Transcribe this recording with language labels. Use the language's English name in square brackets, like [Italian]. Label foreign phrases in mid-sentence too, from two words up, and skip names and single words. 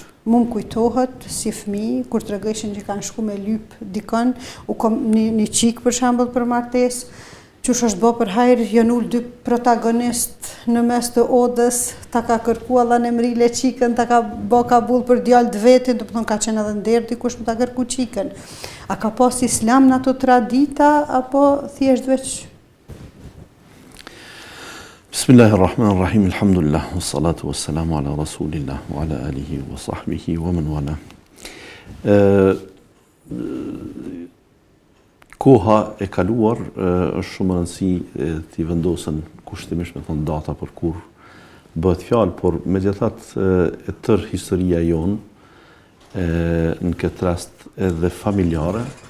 [Albanian] Mu më kujtohet si fëmijë, kur tregojshin që kanë shku me lyp dikon, u kom një qik për shembull për martesë, qysh është bë për hajër, janë ul dy protagonist në mes të odës, ta ka kërku Allah në mrile qikën, ta ka bë kabull për djalë të vetin, do të thonë ka qenë edhe nder dikush më ta kërku qikën. A ka pas islam në ato tradita apo thjesht veç? [Arabic] بسم الله الرحمن الرحيم، الحمد لله، والصلاة والسلام على رسول الله، وعلى آله وصحبه ومن والاه. [Albanian] Koha e kaluar është shumë rëndësi t'i vendosen kushtimisht me thonë data për kur bëhet fjalë, por megjithatë e tërë historia jonë në këtë rast edhe familjare,